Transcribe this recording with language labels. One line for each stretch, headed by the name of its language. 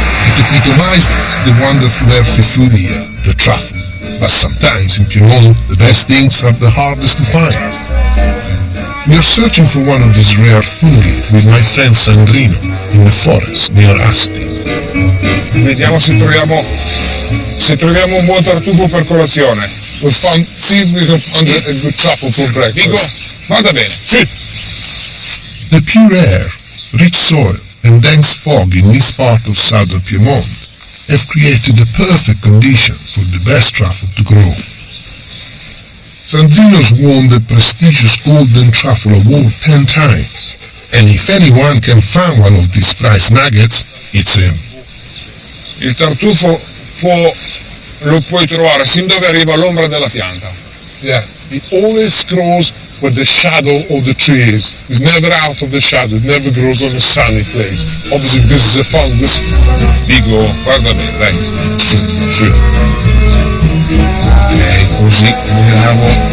English: It epitomizes the wonderful earthy food here, the truffle. But sometimes in Piedmont, the best things are the hardest to find. We are searching for one of these rare fungi with my friend Sandrino in the forest near Asti.
Italian: Vediamo se troviamo un buon tartufo per colazione.
English: See if we can find a good truffle for breakfast.
Italian: Dico, vada bene, sì.
English: The pure air, rich soil and dense fog in this part of southern Piedmont have created the perfect condition for the best truffle to grow. Sandrino's won the prestigious Golden Truffle Award 10 times, and if anyone can find one of these prize nuggets, it's him.
Italian: Il tartufo lo puoi trovare sin dove arriva l'ombra della pianta.
English: Yeah, it always grows where the shadow of the tree is. It's never out of the shadow, it never grows on a sunny place. Obviously because it's a fungus.
Italian: Dico, guarda bene, dai. Sì. Ok, così andiamo.